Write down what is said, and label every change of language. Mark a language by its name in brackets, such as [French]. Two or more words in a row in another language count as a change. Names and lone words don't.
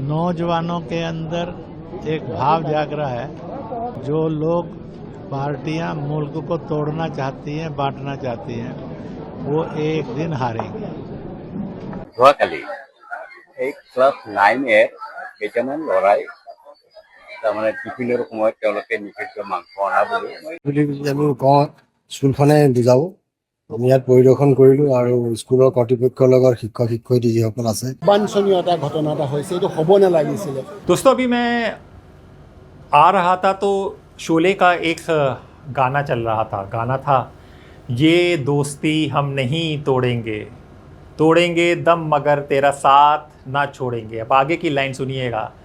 [Hindi] नौजवानों के अंदर एक भाव जाग रहा है। जो लोग पार्टियां मुल्क को तोड़ना चाहती हैं, बांटना चाहती हैं, वो एक दिन हारेंगी। [Assamese] যোৱাকালি এই ক্লাছ 9 কেইটামান ল'ৰাই তাৰমানে টিফিনৰ সময়ত তেওঁলোকে নিষিদ্ধ মাংস অনা বুলি আমি কওঁ স্কুলখনে বুজাব। আমি ইয়াত পৰিদৰ্শন কৰিলোঁ আৰু স্কুলৰ কৰ্তৃপক্ষৰ লগত শিক্ষক শিক্ষয়িত্ৰী যিসকল আছে বাঞ্ছনীয় এটা ঘটনা এটা হৈছে, এইটো হ'ব নালাগিছিলে। [Hindi] दोस्तों अभी मैं आ रहा था तो शोले का एक गाना चल रहा था। गाना था ये दोस्ती हम नहीं तोड़ेंगे, तोड़ेंगे दम मगर तेरा साथ ना छोड़ेंगे। अब आगे की लाइन सुनिएगा।